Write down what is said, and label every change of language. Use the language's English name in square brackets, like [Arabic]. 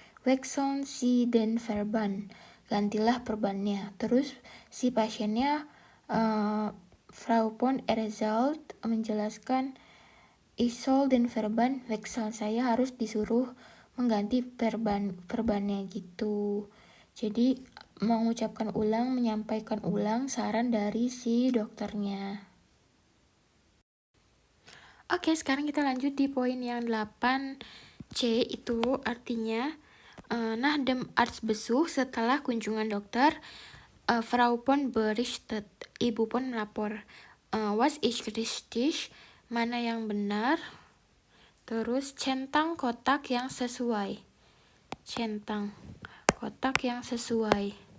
[German] Wechseln Sie den Verband. [Indonesian] Gantilah perbannya. Terus si pasiennya [German] Frau Pon erzählt [Indonesian] menjelaskan, [German] ich soll den Verband wechseln. [Indonesian] Saya harus disuruh mengganti perbannya gitu. Jadi mengucapkan ulang, menyampaikan ulang saran dari si dokternya. Oke, sekarang kita lanjut di poin yang 8C, itu artinya [German] nach dem Arztbesuch, [Indonesian] setelah kunjungan dokter, [German] Frau Pon berichtet, [Indonesian] Ibu Pon melapor. [German] Was ist richtig, [Indonesian] mana yang benar. Terus centang kotak yang sesuai. Centang kotak yang sesuai.